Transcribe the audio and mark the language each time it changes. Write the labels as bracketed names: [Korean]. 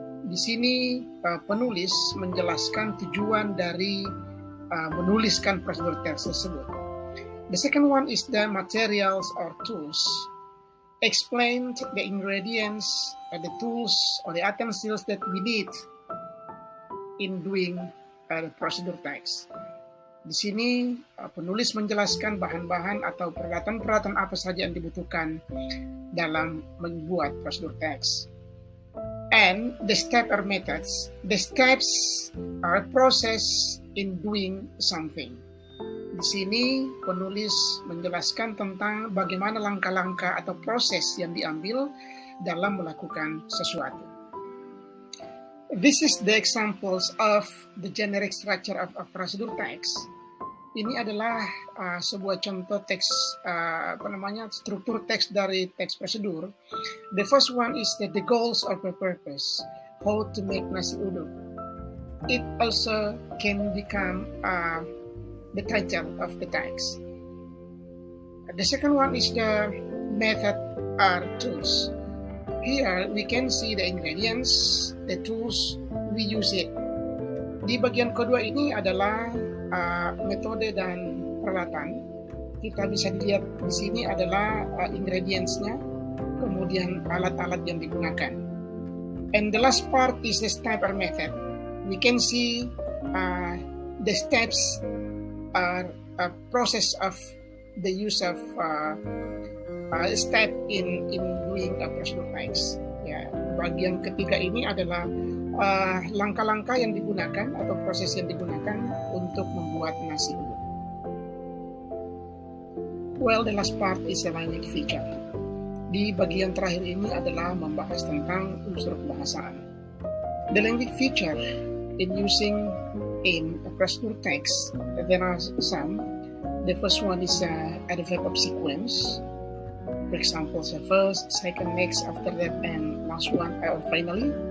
[Indonesian] Di sini penulis menjelaskan tujuan dari menuliskan procedure text tersebut. [English] The second one is the materials or tools. Explain the ingredients, the tools or the utensils that we need in doing the procedure text. [Indonesian] Di sini penulis menjelaskan bahan-bahan atau peralatan-peralatan apa saja yang dibutuhkan dalam membuat prosedur teks. [English] And the steps or methods. The steps are a process in doing something. [Indonesian] Di sini penulis menjelaskan tentang bagaimana langkah-langkah atau proses yang diambil dalam melakukan sesuatu. [English] This is the examples of the generic structure of a procedure text. [Indonesian] Ini adalah sebuah contoh teks struktur teks dari teks prosedur. [English] The first one is the goals or the purpose, how to make nasi uduk. It also can become the title of the text. The second one is the method or tools. Here we can see the ingredients, the tools, we use it. [Indonesian] Di bagian kedua ini adalah metode dan peralatan. Kita bisa lihat di sini adalah ingredients-nya, kemudian alat-alat yang digunakan. [English] And the last part is the step or method. We can see the steps are a process of the use of step in doing a procedure text. [Indonesian] Ya, bagian ketiga ini adalah langkah-langkah yang digunakan atau proses yang digunakan untuk membuat nasi uduk. [English] Well, the last part is the language feature. [Indonesian] Di bagian terakhir ini adalah membahas tentang unsur kebahasaan. [English] The language feature in using in a procedure text, there are some. The first one is adverb of sequence. For example, the first, second, next, after that, and last one, or finally.